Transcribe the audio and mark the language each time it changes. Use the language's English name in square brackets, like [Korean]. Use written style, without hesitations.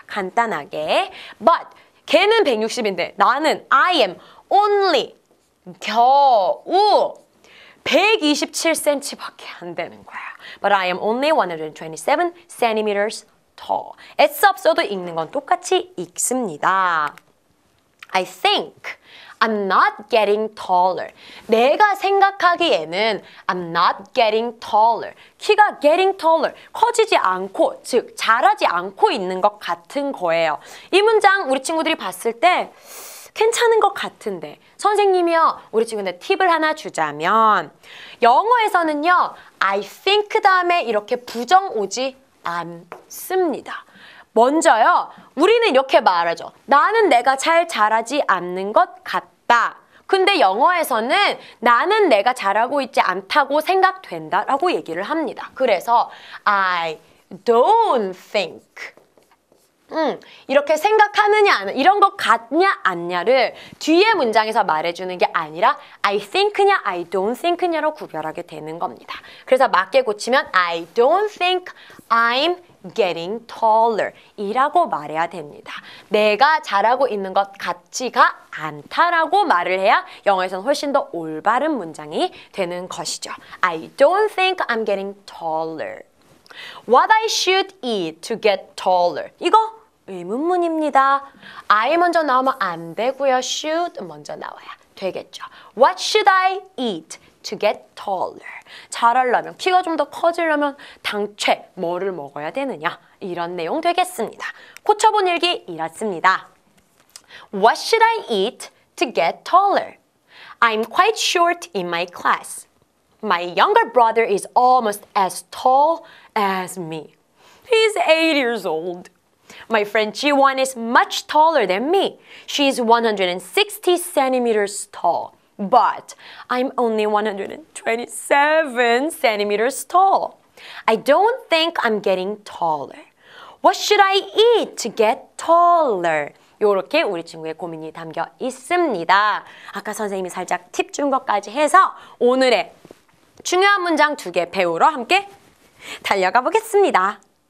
[Korean] 간단하게. But 걔는 160인데 나는 [English] I am only [Korean] 겨우 127cm밖에 안 되는 거야. [English] But I am only 127 centimeters tall. [Korean] 애써 없어도 읽는 건 똑같이 읽습니다. [English] I think I'm not getting taller. [Korean] 내가 생각하기에는 [English] I'm not getting taller. [Korean] 키가 [English] getting taller. [Korean] 커지지 않고, 즉 자라지 않고 있는 것 같은 거예요. 이 문장 우리 친구들이 봤을 때 괜찮은 것 같은데 선생님이요. 우리 친구한테 팁을 하나 주자면 영어에서는요. I think 다음에 이렇게 부정 오지 않습니다. 먼저요. 우리는 이렇게 말하죠. 나는 내가 잘 자라지 않는 것 같다. 근데 영어에서는 나는 내가 잘하고 있지 않다고 생각된다라고 얘기를 합니다. 그래서 [English] I don't think. [Korean] 이렇게 생각하느냐 안 이런 것 같냐 않냐를 뒤에 문장에서 말해주는 게 아니라 I think냐 [English] I don't think [Korean] 냐로 구별하게 되는 겁니다. 그래서 맞게 고치면 [English] I don't think I'm getting taller [Korean] 이라고 말해야 됩니다. 내가 잘하고 있는 것 같지가 않다라고 말을 해야 영어에서는 훨씬 더 올바른 문장이 되는 것이죠. [English] I don't think I'm getting taller. What I should eat to get taller. [Korean] 이거 의문문입니다. I 먼저 나오면 안 되고요. should 먼저 나와야 되겠죠. [English] What should I eat to get taller? [Korean] 자라려면, 키가 좀 더 커지려면 당최 뭐를 먹어야 되느냐? 이런 내용 되겠습니다. 고쳐본 일기 이렇습니다. [English] What should I eat to get taller? I'm quite short in my class. My younger brother is almost as tall as me. He's 8 years old. My friend Jiwon is much taller than me. She's 160 centimeters tall. But I'm only 127 centimeters tall. I don't think I'm getting taller. What should I eat to get taller? [Korean] 이렇게 우리 친구의 고민이 담겨 있습니다. 아까 선생님이 살짝 팁 준 것까지 해서 오늘의 중요한 문장 2개 배우러 함께 달려가 보겠습니다.